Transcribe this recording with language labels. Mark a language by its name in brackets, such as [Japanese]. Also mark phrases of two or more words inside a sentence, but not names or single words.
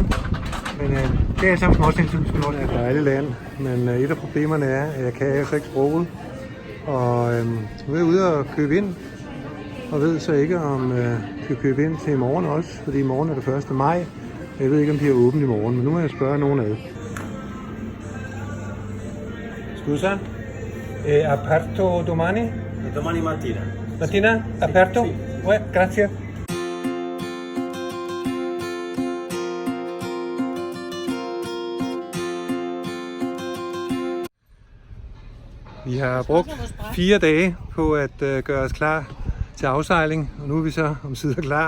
[Danish] Men det er alle sammen småting, som vi skal nå. Det er et dejligt land, men et af problemerne er, at jeg kan altså ikke sproget. Og nu er jeg ude og købe ind, og ved så ikke, om jeg skal købe ind til i morgen også, fordi i morgen er det 1. maj. Jeg ved ikke, om de er åbent i morgen, men nu må jeg spørge nogen ad. [Italian] Scusa? Aperto domani? Domani mattina. Mattina? Aperto? Sì. Grazie. [Danish] Vi har brugt 4 dage på at gøre os klar til afsejling, og nu er vi så omsider klar.